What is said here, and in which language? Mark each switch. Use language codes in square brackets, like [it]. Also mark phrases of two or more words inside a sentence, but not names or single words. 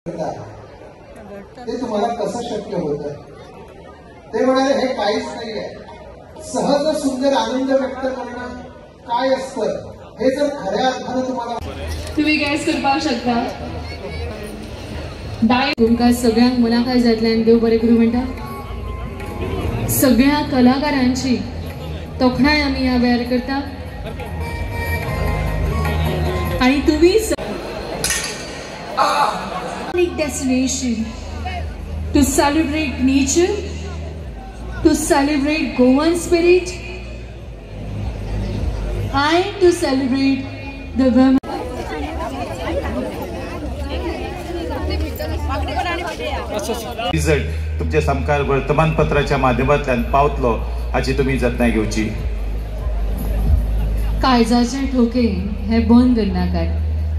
[mr] ते तुम्हाला कसं शक्य होतं? ते म्हणाले हे काहीच नाहीये, सहज सुंदर आनंद व्यक्त करणं काय असतं हे जर खऱ्या अर्थानं [kok] तुम्ही गॅस करपाक शकता. तुमकां सगळ्यांक मनाकाय जातल्यान देव बरें करूं म्हणटा. सगळ्या कलाकारांची तोखणाय आमी ह्या वेळार करता आणि तुम्ही [en] destination to celebrate nature, to celebrate Goan spirit, and to celebrate the women. [kok] रिझल्ट तुमचे समकार वर्तमानपत्राच्या माध्यमांतल्यान पावतलो हाची तुम्ही जतनाय घेवची. कायजाचे ठोके हे बंद करनाकात.